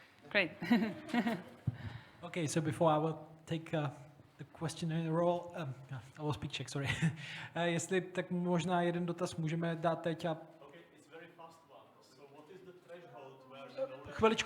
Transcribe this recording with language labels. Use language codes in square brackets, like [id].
[en] Great. Okay, so before I will take the question in a role, I will speak Czech, sorry. [cs] Jestli tak možná jeden dotaz můžeme dát teď a... [en] Okay, it's very fast one. So what is the threshold where...